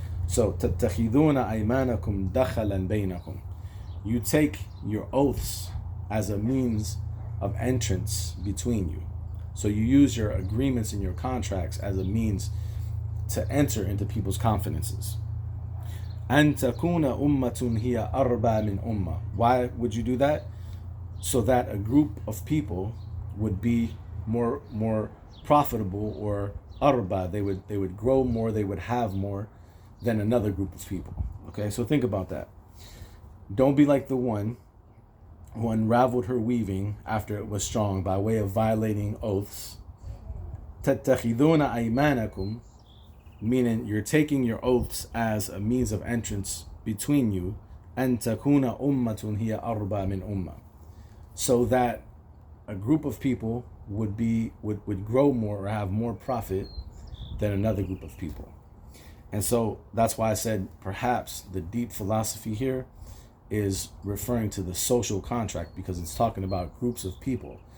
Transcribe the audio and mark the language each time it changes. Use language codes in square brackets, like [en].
[en] So [ar] تَتَّخِذُونَ أَيْمَانَكُمْ دَخَلًا بَيْنَكُمْ. [en] You take your oaths as a means of entrance between you. So you use your agreements and your contracts as a means to enter into people's confidences. [ar] أَن تَكُونَ أُمَّةٌ هِيَ أَرْبَى مِنْ أُمَّةٍ. [en] Why would you do that? So that a group of people would be more profitable, or arba, they would grow more, they would have more than another group of people. Okay, so think about that. Don't be like the one who unraveled her weaving after it was strong by way of violating oaths. [ar] تَتَّخِذُونَ أَيْمَانَكُمْ, [en] meaning you're taking your oaths as a means of entrance between you. [ar] أَن تَكُونَ أُمَّةٌ هِيَ أَرْبَى مِنْ أُمَّةٍ. [en] So that a group of people would grow more or have more profit than another group of people. And so that's why I said perhaps the deep philosophy here is referring to the social contract, because it's talking about groups of people.